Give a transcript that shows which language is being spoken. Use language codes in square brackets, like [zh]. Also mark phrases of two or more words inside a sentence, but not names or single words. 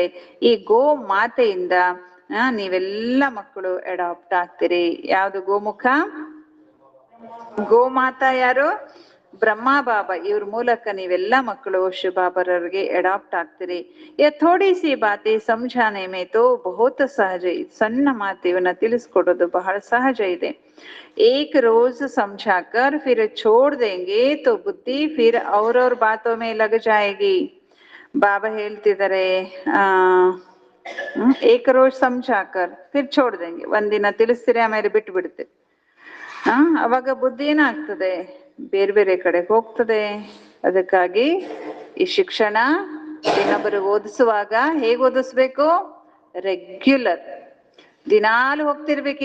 [kn] ಈ ಗೋ ಮಾತೆಯಿಂದ ನೀವೆಲ್ಲ ಮಕ್ಕಳು ಅಡಾಪ್ಟ್ ಆಗ್ತೀರಿ. ಯಾವ್ದು ಗೋಮುಖ? ಗೋಮಾತಾ ಯಾರು? ಬ್ರಹ್ಮ ಬಾಬಾ. ಇವ್ರ ಮೂಲಕ ನೀವೆಲ್ಲ ಮಕ್ಕಳು ಶಿವಬಾಬರವ್ರಿಗೆ ಅಡಾಪ್ಟ್ ಆಗ್ತೀರಿ. [hi] थोड़ी सी बाती ಸಮझाने में तो बहुत ಸಹಜ. [kn] ಸಣ್ಣ ಮಾತು ಇವನ್ನ ತಿಳಿಸ್ಕೊಡೋದು ಬಹಳ ಸಹಜ ಇದೆ. [hi] एक रोज समझाकर फिर छोड़ देंगे तो बुद्धि फिर और बातों में लग जाएगी. [kn] ಬಾಬಾ ಹೇಳ್ತಿದ್ದಾರೆ, [hi] एक रोज समझाकर फिर छोड़ देंगे. [kn] ಒಂದಿನ ತಿಳಿಸ್ತೀರಿ, ಆಮೇಲೆ ಬಿಟ್ಟು ಬಿಡ್ತೀರಿ. ಅವಾಗ ಬುದ್ಧಿ ಏನಾಗ್ತದೆ? ಬೇರೆ ಬೇರೆ ಕಡೆ ಹೋಗ್ತದೆ. ಅದಕ್ಕಾಗಿ ಈ ಶಿಕ್ಷಣ ಇನ್ನೊಬ್ಬರಿಗೆ ಓದಿಸುವಾಗ ಹೇಗೆ ಓದಿಸ್ಬೇಕು? ರೆಗ್ಯುಲರ್, ದಿನಾಲು ಹೋಗ್ತಿರ್ಬೇಕು.